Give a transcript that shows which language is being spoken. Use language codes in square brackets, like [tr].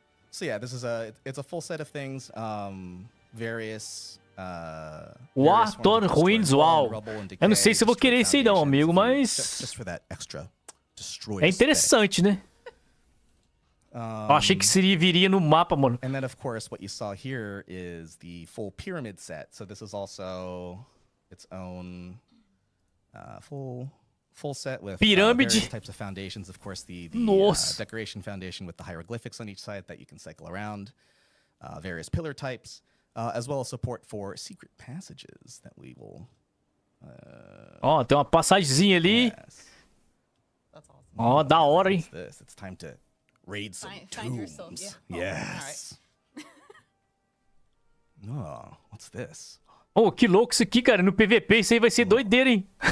[en] So yeah, this is it's a full set of things. Various. [pt] O Arthur Ruins, uau. Eu não sei se eu vou querer isso aí não, amigo, mas [en] just for that extra. [pt] É interessante, né? Eu achei que viria no mapa, mano. [en] And then of course what you saw here is the full pyramid set. So this is also its own full set with various types of foundations. Of course the decoration foundation with the hieroglyphics on each side that you can cycle around. Various pillar types, as well as support for secret passages that we will. [pt] Ó, tem uma passagemzinha ali. [en] Yes. [pt] Ó, da hora, hein? [en] It's time to raid some tombs. Yes. Oh, what's this? [pt] Oh, que louco isso aqui, cara. No PVP isso aí vai ser doideira, hein?